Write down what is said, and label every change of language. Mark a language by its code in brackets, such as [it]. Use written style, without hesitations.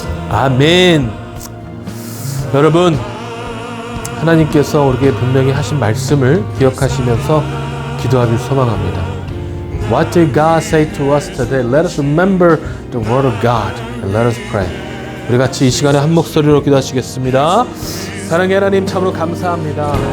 [ko] 아멘. 여러분, 하나님께서 우리에게 분명히 하신 말씀을 기억하시면서 기도하길 소망합니다. [en] What did God say to us today? Let us remember the word of God and let us pray. [ko] 우리 같이 이 시간에 한 목소리로 기도하시겠습니다. 사랑의 하나님, 참으로 감사합니다.